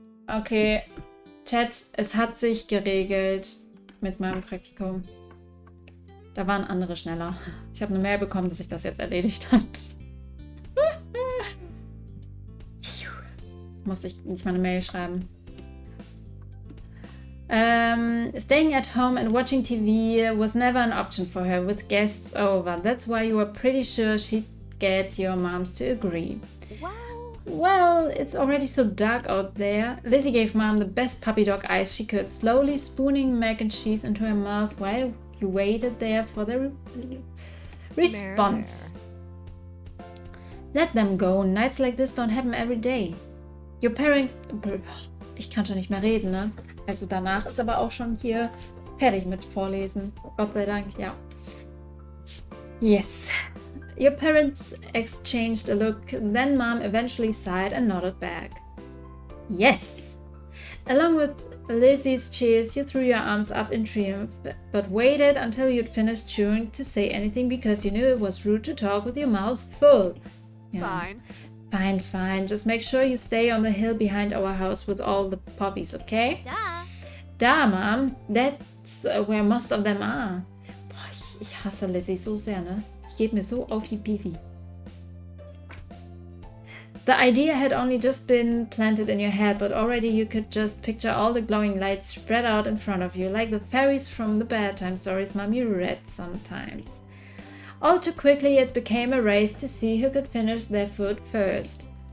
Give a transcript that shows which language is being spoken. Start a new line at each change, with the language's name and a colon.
German: Okay, Chat, es hat sich geregelt mit meinem Praktikum. Da waren andere schneller. Ich habe eine Mail bekommen, dass sich das jetzt erledigt hat. Musste ich nicht mal eine Mail schreiben.
English: Staying at home and watching TV was never an option for her with guests over. That's why you were pretty sure she'd get your moms to agree. Wow. Well, it's already so dark out there. Lizzie gave Mom the best puppy dog eyes she could, slowly spooning mac and cheese into her mouth while you waited there for the response. Let them go. Nights like this don't happen every day. Your parents...
German: Ich kann schon nicht mehr reden, ne? Also danach ist aber auch schon hier fertig mit Vorlesen. Gott sei Dank, ja.
English: Yes. Your parents exchanged a look, then Mom eventually sighed and nodded back. Yes! Along with Lizzie's cheers, you threw your arms up in triumph, but waited until you'd finished chewing to say anything because you knew it was rude to talk with your mouth full. Yeah. Fine. Fine. Just make sure you stay on the hill behind our house with all the puppies, okay? Da, Mom. That's where most of them are.
German: Boah, ich hasse Lizzie so sehr, ne? Ich gebe mir so auf die Pisi.
English: The idea had only just been planted in your head, but already you could just picture all the glowing lights spread out in front of you, like the fairies from the bedtime stories Mommy read sometimes. All too quickly it became a race to see who could finish their food first.